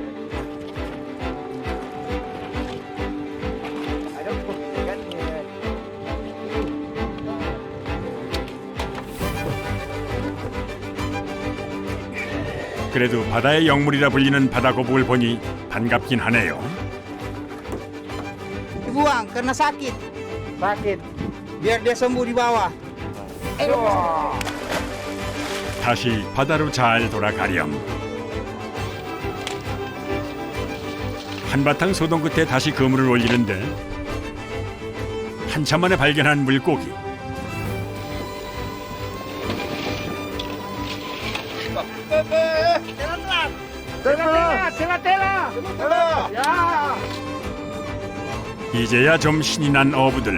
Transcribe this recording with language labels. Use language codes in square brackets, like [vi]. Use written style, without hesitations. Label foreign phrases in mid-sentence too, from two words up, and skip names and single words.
[ko] 그래도 바다의 영물이라 불리는 바다 거북을 보니 반갑긴 하네요. [id] Dibuang karena sakit. Sakit. Biar dia sembuh di bawah. [ko] 다시 바다로 잘 돌아가렴. 한바탕 소동 끝에 다시 그물을 올리는데 한참 만에 발견한 물고기. 이제야 좀 신이 난 어부들.